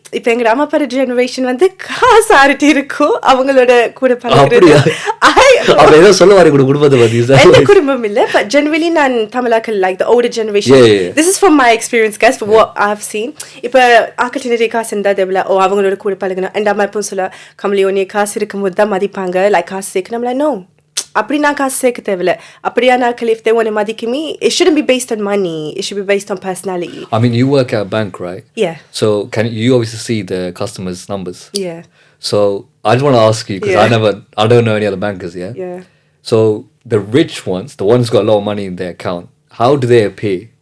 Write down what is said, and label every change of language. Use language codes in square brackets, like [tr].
[ta] இப்போ எங்க அம்மா அப்பா ஜெனரேஷன் வந்து காசு ஆறிட்டு இருக்கும் அவங்களோட கூட பழகுறது. அப்ப ஏதோ சொல்ல வர குடும்பத்தை பத்தி. எந்த குடும்பம் இல்ல, [en] but generally [ta] நான் தமிழாக்கள் [en] like the older generation. This is from my experience, guys, for what I've seen. [ta] இப்போ ஆக்கள் நிறைய காசு இருந்தா தேவல அவங்களோட கூட பழகணும். And அம்மா எப்பவும் சொல்ல கமலி உன்னை காசு இருக்கும்போது தான் மதிப்பாங்க, like காசு சேர்க்கணும். [en] I'm like, no. [ta] அப்படி நான் காசு சேர்க்க தேவையில்ல. அப்படியான ஆட்கள் [en] if they want to மதிக்க me, it shouldn't be based on money. It should be based on personality. I mean, you work at a bank, right? Yeah. So you obviously see the customers' numbers. Yeah. So I just want to ask you, because I don't know any other bankers, Yeah. So the rich ones, the ones who got a lot of money in their account, how do they appear?